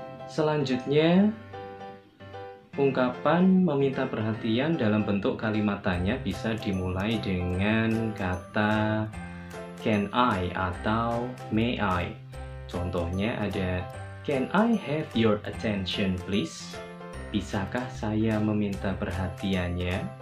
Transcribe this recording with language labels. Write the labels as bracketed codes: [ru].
[id] Selanjutnya, ungkapan meminta perhatian dalam bentuk kalimat tanya bisa dimulai dengan kata can I atau may I. Contohnya ada [en] can I have your attention please? [id] Bisakah saya meminta perhatiannya?